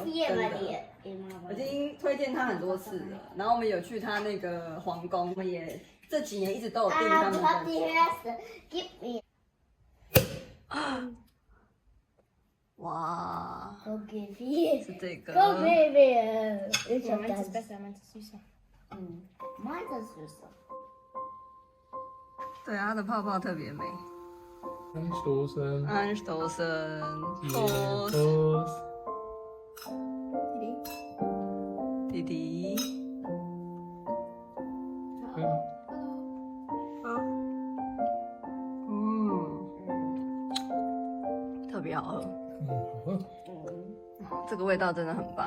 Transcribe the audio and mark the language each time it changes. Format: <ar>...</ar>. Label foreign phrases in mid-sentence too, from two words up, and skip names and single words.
<zh>我已经推荐他很多次了，然后我们有去他那个皇宫，我们也这几年一直都有订他们的酒。哇，是这个。</zh> <de>Meins ist besser, meins ist süßer. Meins ist süßer.</de> <zh>对啊，它的泡泡特别美。</zh> <de>Anstoßen. Anstoßen. Prost. Prost.</de> <zh>弟弟。特别好喝。这个味道真的很棒。</zh>